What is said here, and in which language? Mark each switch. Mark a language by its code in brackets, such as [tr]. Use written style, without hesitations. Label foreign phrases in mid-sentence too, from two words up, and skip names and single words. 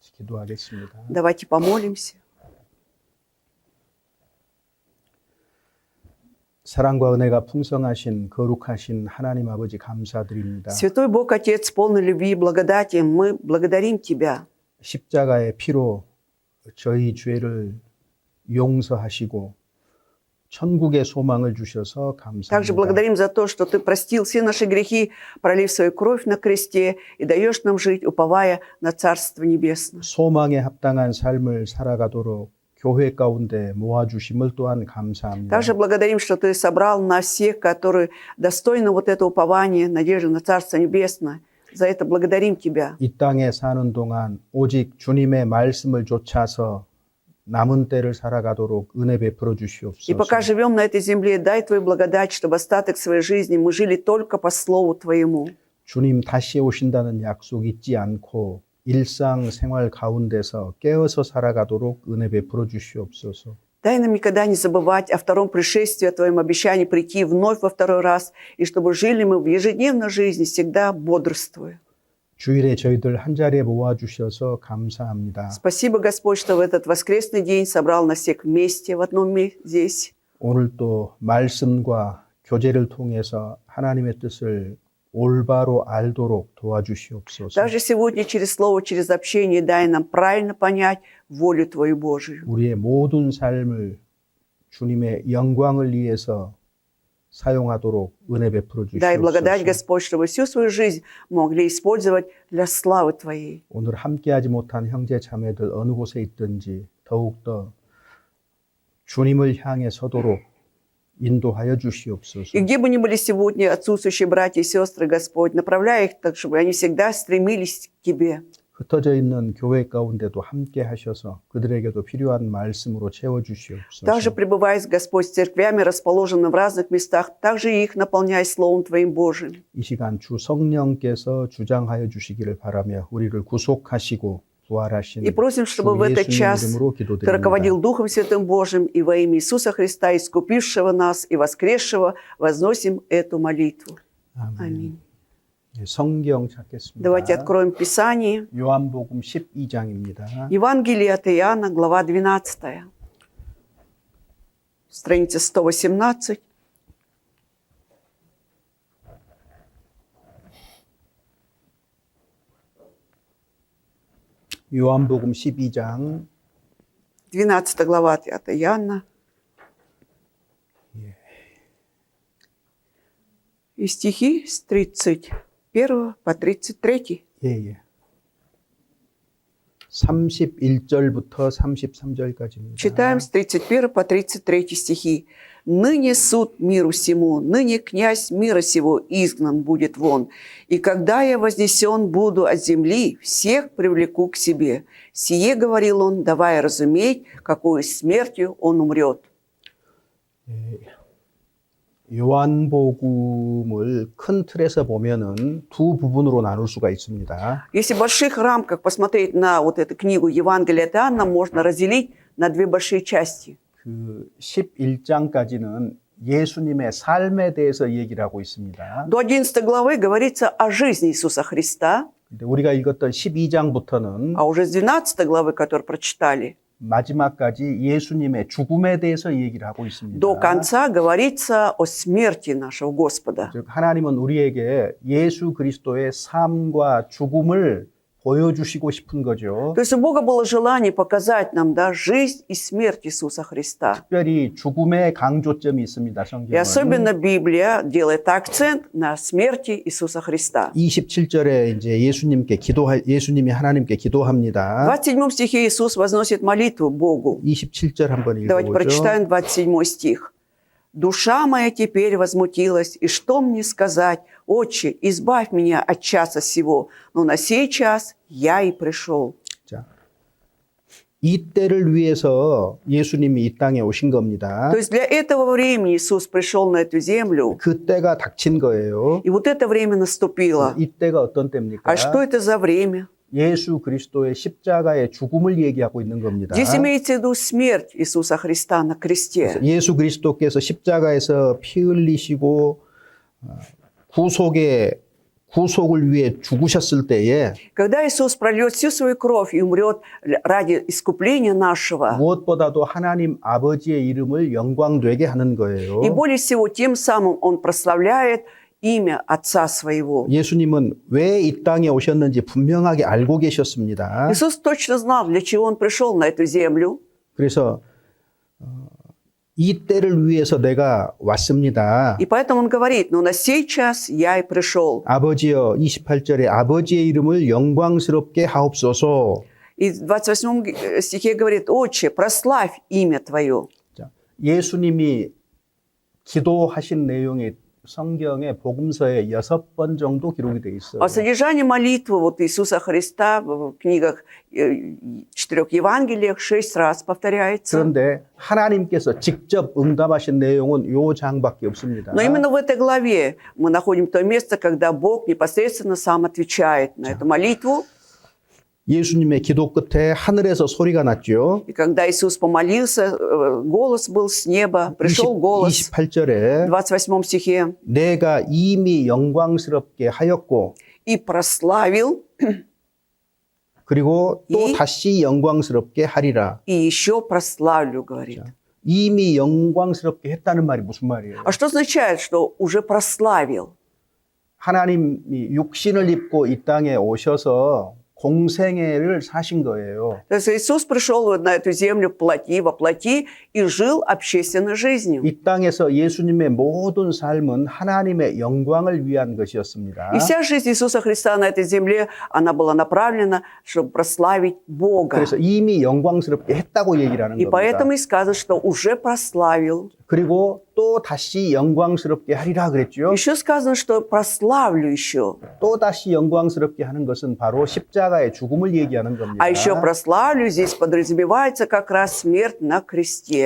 [ko] 기도하겠습니다. [ru] Давайте помолимся. [ko] 사랑과 은혜가 풍성하신 거룩하신 하나님 아버지 감사드립니다. [ru] Святой Бог, Отец, полный любви и благодати, мы благодарим Тебя. [ko] 십자가의 피로 저희 죄를 용서하시고 천국의 소망을 주셔서 [ru] Также [ko] 감사합니다. [ru] благодарим за то, что Ты простил все наши грехи, пролив свою кровь на кресте и даешь нам жить, уповая на Царство Небесное. [ko] 소망에 합당한 삶을 살아가도록 교회 가운데 모아주심을 또한 감사합니다. [ru] Также благодарим, что Ты собрал нас всех, которые достойны вот этого упования, надежды на Царство Небесное. За это благодарим Тебя. [ko] 이 땅에 사는 동안 오직 주님의 말씀을 좇아서 남은 때를 살아가도록 은혜 베풀어 [ru] И пока [ko] 주시옵소서. [ru] живем на этой земле, дай Твою благодать, чтобы остаток своей жизни мы жили только по Слову Твоему. [ko] 주님 다시 오신다는 약속 잊지 않고 일상생활 가운데서 깨어서 살아가도록 은혜 베풀어 주시옵소서. [ru] Дай нам никогда не забывать о втором пришествии, о Твоем обещании прийти вновь во второй раз, и чтобы жили мы в ежедневной жизни, всегда бодрствуя. [ko] 주일에 저희들 한 자리에 모아주셔서 감사합니다. [ru] Спасибо, Господь, что в этот воскресный день собрал нас всех вместе в одном месте здесь. [ko] 오늘 또 말씀과 교제를 통해서 하나님의 뜻을 올바로 알도록 도와주시옵소서. [ru] Также сегодня через Слово, через общение дай нам правильно понять волю Твою Божию. [ko] 우리의 모든 삶을 주님의 영광을 위해서 사용하도록 은혜 베풀어 [ru] Дай благодать, [ko] 주시옵소서. [ru] Господь, чтобы всю свою жизнь могли использовать для славы Твоей. [ko] 오늘 함께하지 못한 형제 자매들 어느 곳에 있든지 더욱더 주님을 향해 서도록 인도하여 주시옵소서. [ru] И где бы ни были сегодня отсутствующие братья и сестры, Господь, направляй их так, чтобы они всегда стремились к Тебе. [ko] 흩어져 있는 교회 가운데도 함께 하셔서 그들에게도 필요한 말씀으로 채워 주시옵소서. [ru] Также пребывай, Господь, с церквями, расположенными в разных местах, также и их наполняй Словом Твоим Божиим. [ko] 이 시간 주 성령께서 주장하여 주시기를 바라며 우리를 구속하시고 부활하신 [ru] И просим, чтобы в [ko] 주 [ru] этот [ko] 예수님 [ru] час [ko] 이름으로 [ru] Ты [ko] 기도드립니다. [ru] руководил Духом Святым Божиим и во имя Иисуса Христа, искупившего нас и воскресшего, возносим эту молитву. Аминь. [ko] 네, 성경 찾겠습니다. [ru] Давайте откроем Писание. [ko] 요한복음 12장입니다. [ru] Евангелие от Иоанна, глава 12. Страница 118. [ko] 요한복음 12장 [ru] 12 глава от Иоанна. И стихи с 31 по 33. [ko] 예. 31절부터 33절까지입니다. [ru] Читаем с 31 по 33 стихи. «Ныне суд миру сему, ныне князь мира сего изгнан будет вон. И когда я вознесен буду от земли, всех привлеку к себе. Сие говорил он, давая разуметь, какой смертью он умрет». [ko] 요한복음을 큰 틀에서 보면은 두 부분으로 나눌 수가 있습니다. [ru] Если в больших рамках посмотреть на вот эту книгу Евангелия от Иоанна, можно разделить на две большие части. [ko] 그 11장까지는 예수님의 삶에 대해서 얘기를 하고 있습니다. [ru] До 11 главы говорится о жизни Иисуса Христа, [ko] 근데 우리가 읽었던 12장부터는 [ru] а уже с 12 главы, которую прочитали, [ko] 마지막까지 예수님의 죽음에 대해서 얘기를 하고 있습니다. [ru] до конца говорится о смерти нашего Господа. [ko] 즉 하나님은 우리에게 예수 그리스도의 삶과 죽음을 보여주시고 싶은 거죠. [ru] То есть у Бога было желание показать нам, да, жизнь и смерть Иисуса Христа. [ko] 특별히 죽음의 강조점이 있습니다. [ru] И [ko] 성경은 [ru] особенно Библия делает акцент на смерти Иисуса Христа. [ko] 27절에 이제 예수님이 하나님께 기도합니다. [ru] В 27 стихе Иисус возносит молитву Богу. [ko] 27절 한번 [ru] Давайте [ko] 읽어보죠. [ru] прочитаем 27 стих. «Душа моя теперь возмутилась, и что мне сказать? Отче, избавь меня от часа сего, но на сей час я и пришел». [ko] 자, 이 때를 위해서 예수님이 이 땅에 오신 겁니다. [ru] То есть для этого времени Иисус пришел на эту землю, [ko] 그 때가 닥친 거예요. [ru] и вот это время наступило. [ko] 이 때가 어떤 때입니까? [ru] А что это за время? [ko] 예수 그리스도의 십자가의 죽음을 얘기하고 있는 겁니다. [ru] Здесь имеется в виду смерть Иисуса Христа на кресте. [ko] 예수 그리스도께서 십자가에서 피 흘리시고 구속을 위해 죽으셨을 때에 [ru] Когда Иисус прольет всю свою кровь и умрет ради искупления нашего, [ko] 무엇보다도 하나님 아버지의 이름을 영광되게 하는 거예요. [ru] и более всего тем самым Он прославляет имя Отца Своего. [ko] 예수님은 왜 이 땅에 오셨는지 분명하게 알고 계셨습니다. [ru] Иисус точно знал, для чего Он пришел на эту землю. [ko] 그래서 이 때를 위해서 내가 왔습니다. [ru] И поэтому Он говорит, но на сей час я и пришел. [ko] 아버지여 28절에 아버지의 이름을 영광스럽게 하옵소서. [ru] И в 28 стихе говорит, «Отче, прославь имя Твое». [ko] 자, 예수님이 기도하신 내용이 성경의 복음서에 6번 정도 기록이 되어 있어요. [ru] О содержании молитвы вот Иисуса Христа в книгах 4 Евангелиях 6 раз повторяется. [ko] 그런데 하나님께서 직접 응답하신 내용은 요 장밖에 없습니다. [ru] Но именно в этой главе мы находим то место, когда Бог непосредственно сам отвечает на эту молитву. [ko] 예수님의 기도 끝에 하늘에서 소리가 났죠. [ru] И когда Иисус помолился, голос был с неба, пришел голос [ko] 28절에 [ru] в 28 стихе. [ko] 내가 이미 영광스럽게 하였고 [ru] «И прославил, [ko] 그리고 또 다시 영광스럽게 하리라. [ru] и еще прославлю», говорит. [ko] 이미 영광스럽게 했다는 말이 무슨 말이에요? [ru] А что означает, что уже прославил? [ko] 하나님이 육신을 입고 이 땅에 오셔서 공생애를 사신 거예요. [ru] То есть Иисус пришел на эту землю во плоти и жил общественной жизнью. [ko] 이 땅에서 예수님의 모든 삶은 하나님의 영광을 위한 것이었습니다. [ru] И вся жизнь Иисуса Христа на этой земле, она была направлена, чтобы прославить Бога. [ko] 그래서 이미 영광스럽게 했다고 얘기를 하는 [ru] И [ko] 겁니다. [ru] поэтому и сказано, что уже прославил. [ko] 그리고 또 다시 영광스럽게 하리라 그랬죠. [ru] Еще сказано, что прославлю еще. [ko] 또 다시 영광스럽게 하는 것은 바로 십자가의 죽음을 얘기하는 겁니다. [ru] А еще прославлю здесь подразумевается как раз смерть на кресте.